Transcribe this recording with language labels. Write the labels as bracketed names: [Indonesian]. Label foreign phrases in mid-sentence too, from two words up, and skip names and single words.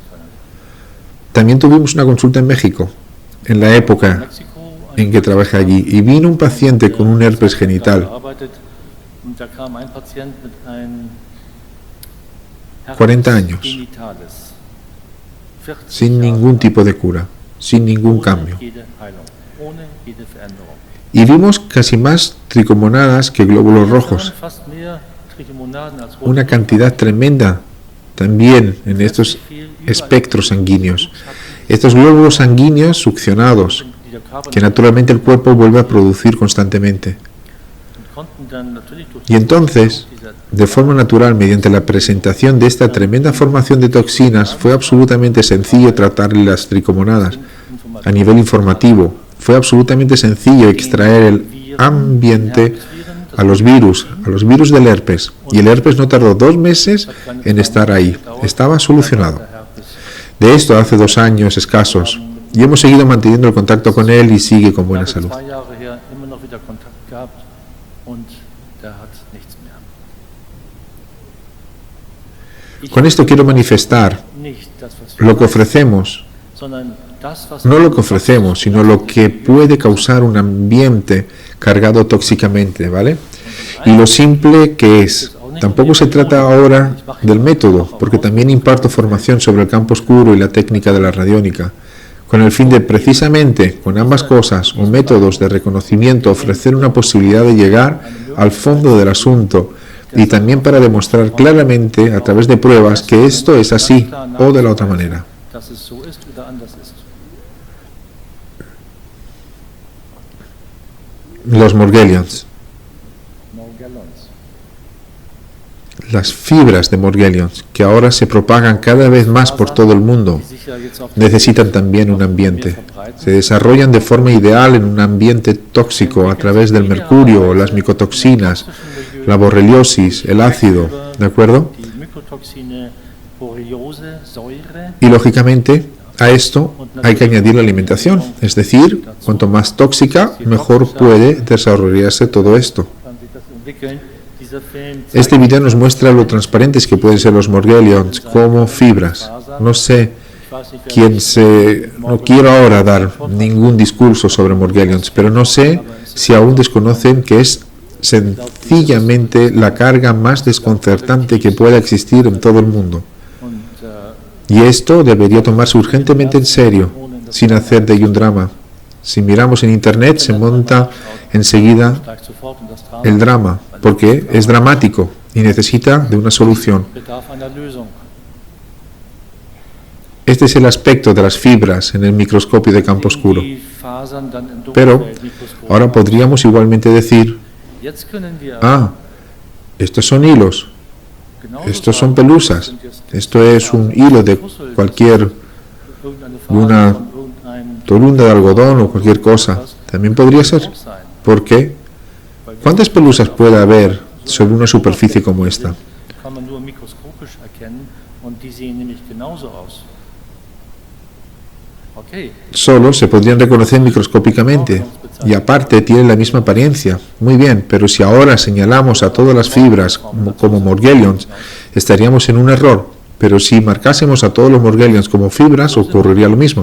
[Spanish] También tuvimos una consulta en México, en la época en que trabajé allí, y vino un paciente con un herpes genital, 40 años, sin ningún tipo de cura. sin ningún cambio. [German] jede Heilung, ohne jede Veränderung. [Spanish] Y vimos casi más tricomonadas que glóbulos rojos, [German] Fast mehr Trichomonaden als [Spanish] una cantidad tremenda también en estos espectros sanguíneos. Estos glóbulos sanguíneos succionados, [German] die der Körper [Spanish] que naturalmente el cuerpo vuelve a producir constantemente. [German] konnten dann natürlich durch [Spanish] Y entonces, dieser de forma natural, mediante la presentación de esta tremenda formación de toxinas, fue absolutamente sencillo tratar las tricomonadas. A nivel informativo, fue absolutamente sencillo extraer el ambiente a los virus del herpes. Y el herpes no tardó 2 meses en estar ahí. Estaba solucionado. De esto hace 2 años escasos. Y hemos seguido manteniendo el contacto con él y sigue con buena salud. [German] 2 Jahre her immer noch wieder Kontakt gehabt und der hat nichts mehr. [Spanish] Con esto quiero manifestar [German] Nicht das, was wir [Spanish] lo que ofrecemos, [German] sondern das, was [Spanish] no lo que ofrecemos, sino lo que puede causar un ambiente cargado tóxicamente, ¿vale? Y lo simple que es. Tampoco se trata ahora del método, porque también imparto formación sobre el campo oscuro y la técnica de la radiónica, con el fin de precisamente, con ambas cosas o métodos de reconocimiento, ofrecer una posibilidad de llegar al fondo del asunto y también para demostrar claramente a través de pruebas que esto es así o de la otra manera. [German] dass es so ist oder anders ist. [Spanish] Los Morgellons. Morgellons. Las fibras de Morgellons, que ahora se propagan cada vez más por todo el mundo, [German] Die sich ja jetzt auf der [Spanish] necesitan también un ambiente. Se desarrollan de forma ideal en un ambiente tóxico a través del mercurio, las micotoxinas, la borreliosis, el ácido, ¿de acuerdo? [German] die Mykotoxine, Borreliose, Säure, [Spanish] Y lógicamente a esto hay que añadir la alimentación, es decir, cuanto más tóxica, mejor puede desarrollarse todo esto. [German] kann sich das entwickeln. Dieser Film [Spanish] Este video nos muestra lo transparentes que pueden ser los Morgellons como fibras. No sé no quiero ahora dar ningún discurso sobre Morgellons, pero no sé si aún desconocen que es sencillamente la carga más desconcertante que pueda existir en todo el mundo. Y esto debería tomarse urgentemente en serio, sin hacer de ello un drama. Si miramos en internet se monta enseguida el drama, porque es dramático y necesita de una solución. [German] bedarf einer Lösung. [Spanish] Este es el aspecto de las fibras en el microscopio de campo oscuro. [German] Die Fasern dann im [Spanish] Pero Dunkelfeldmikroskop. ahora podríamos igualmente decir, [German] Jetzt können wir [Spanish] estos son hilos, genauso estos son sagen, pelusas, [German] sind jetzt [Spanish] esto es un hilo de cualquier irgendeine una [German] Faser von irgendeinem [Spanish] torunda de algodón o cualquier cosa. También podría ser. [German] Stoff sein. [Spanish] ¿Por qué? ¿Cuántas pelusas puede haber sobre una superficie como esta? [German] Kann man nur mikroskopisch erkennen und die sehen nämlich genauso aus. [Spanish] Okay, Solo se podrían reconocer microscópicamente y aparte tienen la misma apariencia. Muy bien, pero si ahora señalamos a todas las fibras como Morgellons, estaríamos en un error. Pero si marcásemos a todos los Morgellons como fibras, ocurriría lo mismo.